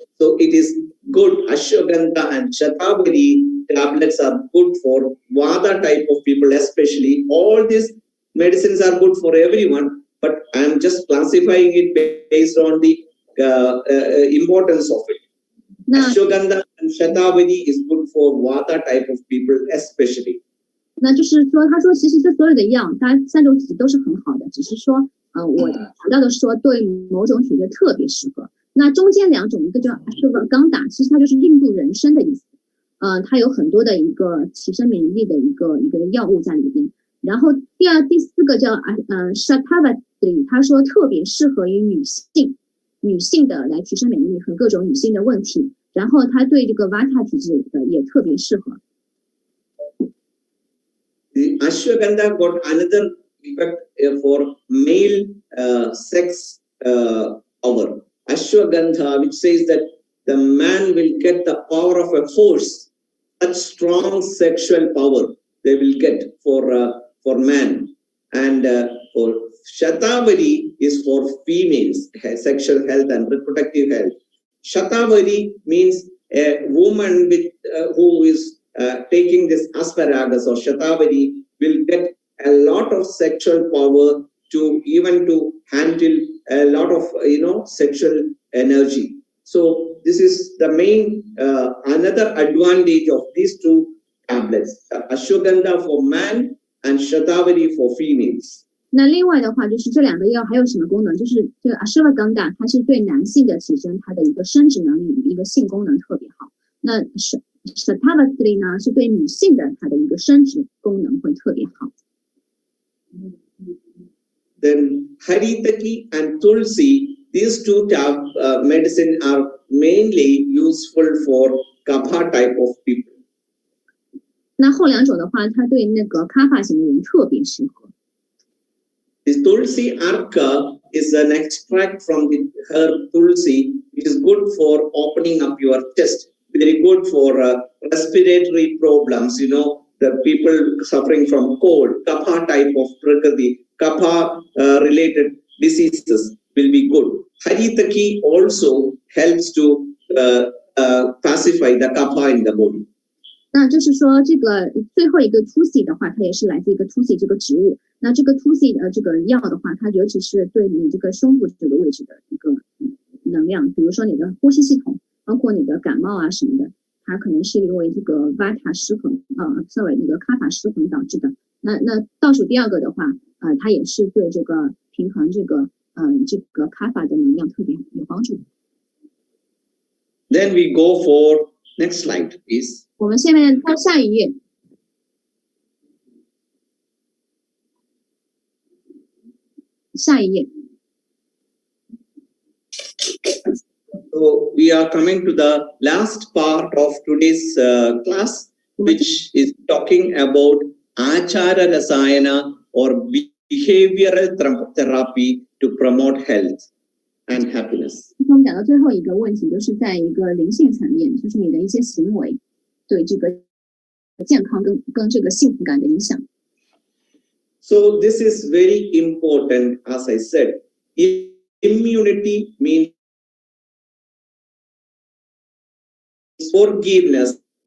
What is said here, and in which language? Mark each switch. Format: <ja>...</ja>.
<en>So it is good. Ashwagandha and Shatavari tablets are good for Vata type of people, especially. All these medicines are good for everyone, but I am just classifying it based on the importance of it. Ashwagandha and Shatavari is good for Vata type of people, especially.</en> <zh>那就是说，他说其实这所有的药，它3种体质都是很好的，只是说，我提到的说对某种体质特别适合。那中间2种，一个叫Ashwagandha，其实它就是印度人参的意思，它有很多的一个提升免疫力的一个药物在里边。然后第4个叫Shatavari，他说特别适合于女性的来提升免疫力和各种女性的问题，然后它对这个 Vata 体质的也特别适合。</zh> <en>The Ashwagandha got another effect for male sex power. Ashwagandha, which says that the man will get the power of a horse, such strong sexual power they will get for man. And for Shatavari is for females, sexual health and reproductive health. Shatavari means a woman with who is taking this asparagus or Shatavari will get a lot of sexual power to handle a lot of sexual energy. So this is the main another advantage of these 2 tablets, Ashwagandha for man and Shatavari for females.</en> <zh>那另外的话，就是这2个药还有什么功能？就是这个 Ashwagandha，它是对男性的提升，它的一个生殖能力、一个性功能特别好。那Shatavari 呢，是对女性的它的一个生殖功能会特别好。</zh> <en>Then Haritaki and Tulsi, these 2 medicine are mainly useful for Kapha type of people.</en> <zh>那后2种的话，它对那个 Kapha 型的人特别适合。</zh> <en>This Tulsi Arka is an extract from the herb Tulsi, which is good for opening up your chest. Very good for respiratory problems. The people suffering from cold, Kapha type of Prakriti, Kapha related diseases will be good. Haritaki also helps to pacify the Kapha in the body.</en> <zh>那就是说，这个最后一个 Tulsi 的话，它也是来自一个 Tulsi 这个植物。那这个 Tulsi 这个药的话，它尤其是对你这个胸部这个位置的一个能量，比如说你的呼吸系统，包括你的感冒啊什么的，它可能是因为这个 Vata 失衡那个 Kapha 失衡导致的。那倒数第2个的话，它也是对这个平衡这个 Kapha 的能量特别有帮助。</zh> <en>Then we go for next slide, please.</en> <zh>我们下面到下一页。下一页。</zh> <en>So we are coming to the last part of today's class, which is talking about Achara Rasayana or behavioral therapy to promote health and happiness.</en> <zh>我们讲到最后一个问题，就是在一个灵性层面，就是你的一些行为对这个健康跟这个幸福感的影响。</zh> <en>So this is very important. As I said, immunity means forgiveness</en>